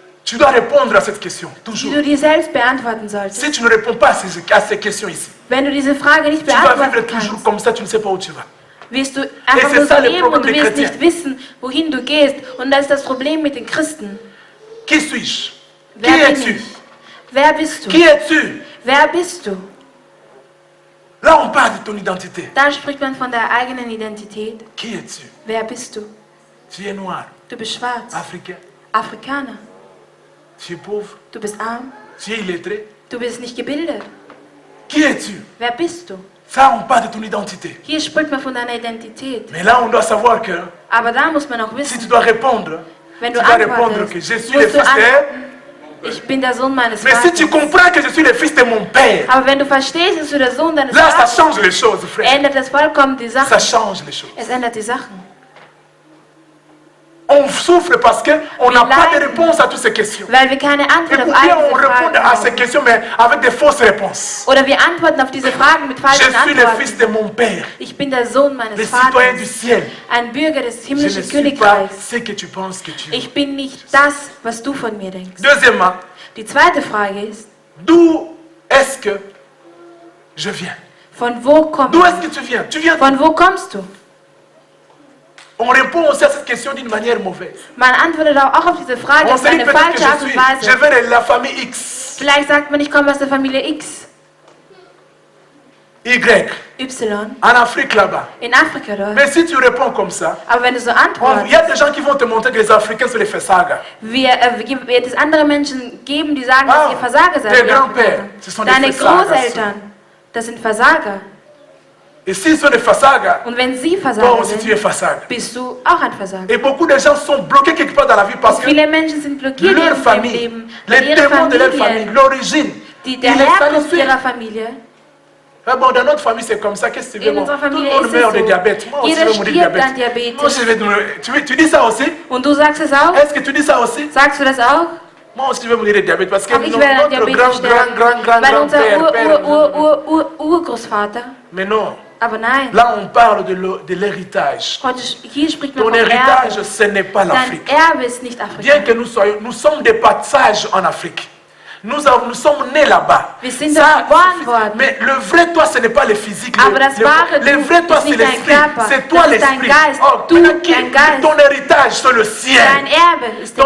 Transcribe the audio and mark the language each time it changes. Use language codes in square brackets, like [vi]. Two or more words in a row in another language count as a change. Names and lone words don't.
[fr] Tu dois répondre à cette question, [de] die [fr] toujours. [de] du dir selbst beantworten solltest. [fr] Si tu ne réponds pas à ces questions ici, [de] Wenn du diese Frage nicht [fr] tu vas vivre [de] beantworten [fr] toujours [de] kannst, [fr] comme ça, tu ne sais pas où tu vas. [de] wirst du einfach [fr] c'est [de] nur so [fr] ça le [de] leben [fr] problème [de] und du [fr] des [de] wirst [fr] chrétiens. [de] nicht wissen, wohin du gehst. Und das ist das Problem mit den Christen. [fr] Qui suis-je? Qui [de] Wer bin [fr] es-tu? [de] ich? Wer bist du? [fr] Qui es-tu? [de] Wer bist du? [fr] Là, on parle de ton identité. [de] Da spricht man von der eigenen Identität. [fr] Qui es-tu? [de] Wer bist du? [fr] Tu es noir, [de] Du bist schwarz, [fr] africain, [de] Afrikaner. [fr] tu es pauvre, [de] Du bist arm, [fr] tu es illettré. [de] du bist nicht gebildet. [fr] Qui es-tu? [de] Wer bist du? [fr] Ça, on parle de ton identité. [de] Hier spricht man von deiner Identität. [fr] Mais là, on doit savoir que [de] Aber da muss man auch [fr] si [de] wissen, [fr] tu dois répondre, [de] wenn [fr] tu [de] du [fr] dois répondre [de] antwortest, [fr] que je suis le [de] musst du [fr] fils de... [de] antworten, ich bin der Sohn meines [fr] Mais si tu [de] Vaters. [fr] comprends que je suis le fils de mon père, [de] Aber wenn du verstehst, dass du der Sohn deines [fr] là, ça [de] Vaters [fr] change les choses, frère. [de] ändert es vollkommen die [fr] Ça [de] Sachen. [fr] change les choses. [de] Es ändert die Sachen. [fr] On souffre parce qu'on n'a pas de réponse à toutes ces questions. [de] Weil wir keine [fr] Et [de] Antwort [fr] pour [de] auf [fr] bien [de] all [fr] on [de] diese [fr] répond [de] Fragen [fr] à ces [de] haben. [fr] questions, mais avec des fausses réponses. [de] Oder wir antworten auf diese Fragen mit [fr] Je [de] falschen [fr] suis le fils [de] Antworten. [fr] de mon père, [de] Ich bin der Sohn [fr] le [de] meines [fr] citoyen du [de] Vaters, [fr] ciel. [de] ein Bürger des [fr] Je ne [de] himmlischen [fr] suis pas [de] Königreichs. [fr] ce que tu penses que tu es. [de] Ich bin nicht das, was du von mir denkst. [fr] Deuxièmement, [de] Die zweite Frage ist, [fr] d'où est-ce que je viens? [de] von wo kommst [fr] D'où est-ce [de] du? [fr] que tu viens? Tu viens [de] Von wo kommst du? [fr] On répond aussi à cette question d'une manière mauvaise. [de] Man antwortet auch auf diese Frage [fr] On [de] auf [fr] se dit [de] eine [fr] peut-être que [de] falsche Art und [fr] je [de] Weise. [fr] viens de la famille X, [de] Vielleicht sagt man, ich komme aus der Familie X, [fr] Y, [de] Y, [fr] en Afrique là-bas. [de] in Afrika dort. [fr] Mais si tu réponds comme ça, [de] Aber wenn du so [fr] il y a [de] antwortest, [fr] des gens qui vont te montrer que les Africains sont les Fessaga. [de] wird es andere Menschen geben, die sagen, [fr] Ah, [de] dass ihr Versager seid. [fr] tes [de] die [fr] grands-pères, [de] Afrikaner. [fr] ce sont des [de] Deine Versager. Großeltern, das sind Versager. [fr] Et s'ils sont des Fessaga, [de] Und wenn sie [fr] toi [de] Versager [fr] aussi tu es [de] sind, [fr] Fessaga. [de] bist du auch ein Versager. [fr] Et beaucoup de gens sont bloqués quelque part dans la vie parce que [de] Viele Menschen sind blockiert [fr] leur [de] in ihrem [fr] famille, [de] Leben, weil [fr] les [de] ihre [fr] démons de leur famille, [de] Familie, [fr] l'origine, [de] der [fr] ils les [de] Herkunft [fr] salissent. [de] ihrer Familie, [fr] Ah bon, dans notre famille, c'est comme ça. Qu'est-ce que tu veux? [de] in [fr] Bon, [de] unserer [fr] tout le [de] Familie [fr] monde [de] ist [fr] meurt de [de] es so. [fr] diabète. Moi aussi, je [de] Jeder [fr] vais mourir de [de] stirbt [fr] diabète. [de] an [fr] Moi [de] Diabetes. [fr] aussi, je vais mourir. Tu dis ça aussi? [de] Und du sagst es auch? [fr] Est-ce que tu dis ça aussi? [de] Sagst du das auch? [fr] Moi aussi, je vais mourir de diabète parce que [de] Auch ich werde an [fr] notre [de] Diabetes sterben, weil unser Urgroßvater, [fr] Mais non, [de] aber nein, [fr] là on parle de l'héritage. [de] hier spricht man [fr] Ton [de] vom [fr] héritage, [de] Erbe. [fr] ce n'est pas [de] Dein [fr] l'Afrique. [de] Erbe ist nicht Afrika. [fr] Bien que nous sommes des passages en Afrique. Nous sommes nés là-bas. [de] Wir sind dort geboren worden. [fr] Mais le vrai toi, ce n'est pas le physique. [de] Aber das wahre [fr] Le [de] Du [fr] vrai toi, [de] ist [fr] c'est [de] nicht dein [fr] l'esprit. [de] Körper. [fr] C'est toi [de] Das ist dein [fr] l'esprit. [de] Geist. Du, [fr] maintenant, [de] dein Geist. [fr] ton héritage, c'est le ciel. [de] Dein Erbe ist der